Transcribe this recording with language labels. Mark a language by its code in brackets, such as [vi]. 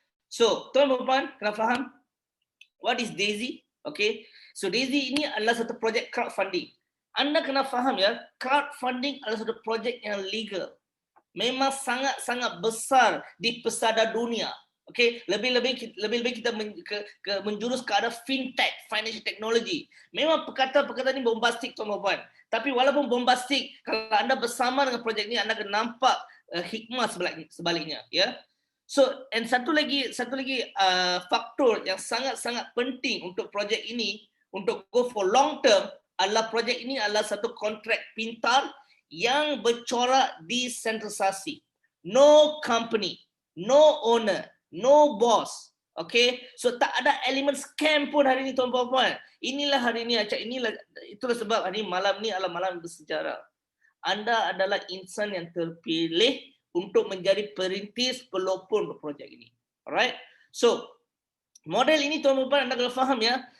[ms] So, tuan-tuan kena faham [en] what is Daisy, okay? [ms] So, Daisy ini adalah satu projek crowdfunding. Anda kena faham ya, crowdfunding adalah satu projek yang legal. Memang sangat-sangat besar di pesada dunia. Okay, lebih-lebih kita menjurus ke arah fintech, [en] financial technology. [ms] Memang perkataan ini bombastik tuan-tuan. Tapi walaupun bombastik, kalau anda bersama dengan projek ini, anda akan nampak hikmah sebaliknya. Ya. So, and satu lagi faktor yang sangat-sangat penting untuk projek ini, untuk [en] go for long term, [ms] adalah projek ini adalah satu kontrak pintar yang bercorak desentralisasi. [en] No company, no owner, no boss. [ms] Okay, so tak ada elemen scam pun hari ini tuan-tuan. Inilah hari ini acak, itulah sebab hari ini, malam ni adalah malam bersejarah. Anda adalah insan yang terpilih untuk menjadi perintis pelopor projek ini. [en] Alright. [ms] So model ini tuan-tuan anda kena faham ya.